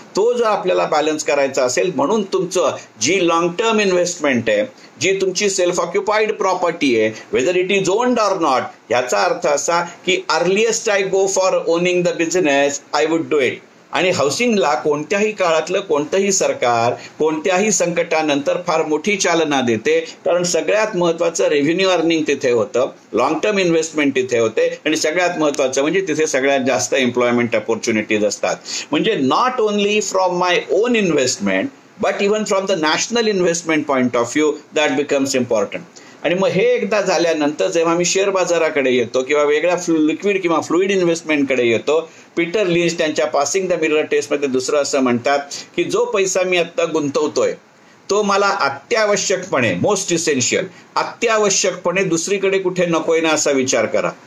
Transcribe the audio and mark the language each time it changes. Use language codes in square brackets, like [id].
[mr] तो जर आपल्याला बॅलन्स करायचा असेल म्हणून तुमचं जी लॉंग टर्म इन्व्हेस्टमेंट आहे, जी तुमची सेल्फ ऑक्युपाइड प्रॉपर्टी आहे, [en] whether it is owned or not, [mr] याचा अर्थ असा की [en] Earliest I go for owning the business I would do it. [mr] आणि हाऊसिंगला कोणत्याही काळातलं कोणतंही सरकार कोणत्याही संकटानंतर फार मोठी चालना देते, कारण सगळ्यात महत्त्वाचं रेव्हेन्यू अर्निंग तिथे होतं, लॉंग टर्म इन्व्हेस्टमेंट तिथे होते आणि सगळ्यात महत्त्वाचं म्हणजे तिथे सगळ्यात जास्त एम्प्लॉयमेंट अपॉर्च्युनिटीज असतात. [en] म्हणजे not only from my own investment but even from the national investment point of view that becomes important. [mr] आणि मग हे एकदा झाल्यानंतर जेव्हा मी शेअर बाजाराकडे येतो किंवा वेगळ्या लिक्विड किंवा फ्लुइड इन्व्हेस्टमेंटकडे येतो, पीटर लिंच त्यांच्या पासिंग द मिरर टेस्टमध्ये दुसरं असं म्हणतात की जो पैसा मी आत्ता गुंतवतोय तो मला अत्यावश्यकपणे, [en] most essential, [mr] अत्यावश्यकपणे दुसरीकडे कुठे नकोय ना असा विचार करा.